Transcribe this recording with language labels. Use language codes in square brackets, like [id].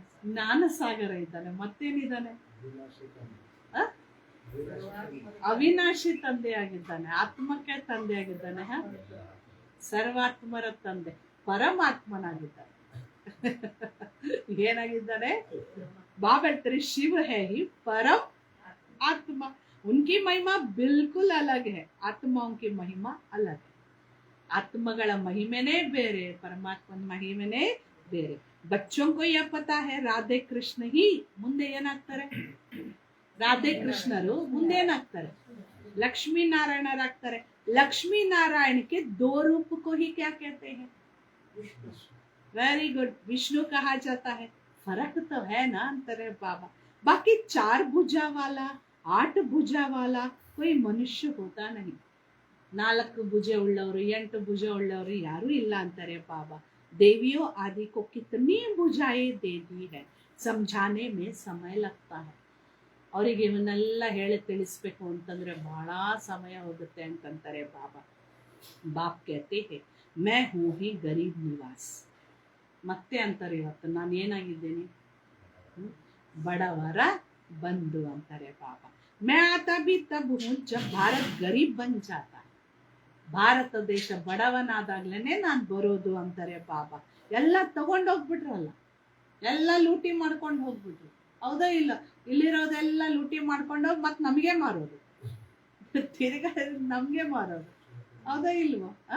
[kn] ಜ್ಞಾನ ಸಾಗರ ಇದ್ದಾನೆ, ಮತ್ತೇನಿದ್ದಾನೆ? ಅವಿನಾಶಿ ತಂದೆ ಆಗಿದ್ದಾನೆ, ಆತ್ಮಕ್ಕೆ ತಂದೆ ಆಗಿದ್ದಾನೆ, ಸರ್ವಾತ್ಮರ ತಂದೆ, ಪರಮಾತ್ಮನಾಗಿದ್ದಾನೆ. ಏನಾಗಿದ್ದಾನೆ? [hi] बाबा तेरे शिव है ही परम आत्मा, उनकी महिमा बिल्कुल अलग है, आत्माओं की महिमा अलग है. [kn] ಆತ್ಮಗಳ ಮಹಿಮೆನೇ ಬೇರೆ, ಪರಮಾತ್ಮನ ಮಹಿಮೆನೇ ಬೇರೆ. [hi] बच्चों को यह पता है राधे कृष्ण ही [kn] ಮುಂದೆ ಏನಾಗ್ತಾರೆ? ರಾಧೆ ಕೃಷ್ಣರು ಮುಂದೆ ಏನಾಗ್ತಾರೆ? [hi] लक्ष्मी नारायणराಗ್ತಾರೆ. लक्ष्मी नारायण के दो रूप को ही क्या कहते हैं? वेरी गुड, विष्णु कहा जाता है. फर्क तो है ना अंतर है बाबा. बाकी 4 भुजा वाला 8 भुजा वाला कोई मनुष्य होता नहीं. [kn] 4 ಭುಜ ಉಳ್ಳವರು 8 ಭುಜ ಉಳ್ಳವರು ಯಾರು ಇಲ್ಲ ಅಂತಾರೆ ಬಾಬಾ. [hi] देवियों आदि को कितनी भुजाएं दे दी है, समझाने में समय लगता है. [kn] ಅವರಿಗೆ ಇವನ್ನೆಲ್ಲ ಹೇಳಿ ತಿಳಿಸ್ಬೇಕು ಅಂತಂದ್ರೆ ಬಹಳ ಸಮಯ ಹೋಗುತ್ತೆ ಅಂತಂತಾರೆ ಬಾಬಾ. [hi] ಬಾಪ್ कहते हैं मैं हूँ ही गरीब निवास. [kn] ಮತ್ತೆ ಅಂತಾರೆ ಇವತ್ತು ನಾನು ಏನಾಗಿದ್ದೇನೆ? ಬಡವರ ಬಂಧು ಅಂತಾರೆ ಬಾಬಾ. [hi] मैं आता भी तब हूँ जब भारत गरीब बन जाता है. [kn] ಭಾರತ ದೇಶ ಬಡವನಾದಾಗ್ಲೇನೆ ನಾನು ಬರೋದು ಅಂತಾರೆ ಬಾಬಾ. ಎಲ್ಲ ತಗೊಂಡೋಗ್ಬಿಟ್ರಲ್ಲ, ಎಲ್ಲ ಲೂಟಿ ಮಾಡ್ಕೊಂಡು ಹೋಗ್ಬಿಟ್ರು, ಹೌದಾ ಇಲ್ಲ? ಇಲ್ಲಿರೋದೆಲ್ಲ ಲೂಟಿ ಮಾಡ್ಕೊಂಡೋಗಿ ಮತ್ತೆ ನಮಗೆ ಮಾರೋದು, ತಿರ್ಗಾ ನಮ್ಗೆ ಮಾರೋದು, ಹೌದಾ ಇಲ್ವೋ?